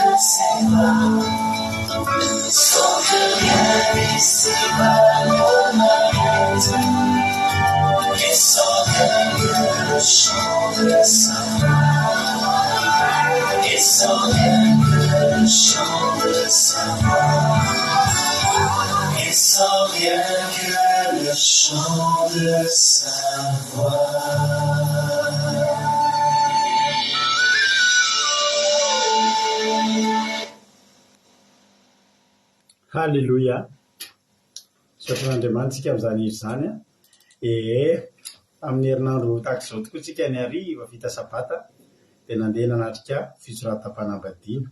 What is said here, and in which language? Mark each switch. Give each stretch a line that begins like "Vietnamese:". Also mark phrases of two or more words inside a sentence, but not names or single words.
French: ses bras, sans que rien ici-bas ne m'arrête, et sans rien que le chant de sa voix, et sans rien que le chant de sa voix, et sans rien que le chant de sa voix.
Malagasy: Halleluja. Soatran'Andriamanitsika amin'izany iry zany amin'ny herinandro tahaka izao tokoa tsika ny hariva vita sabata dia nandeha nanatrika fitsoratam-panambadiana.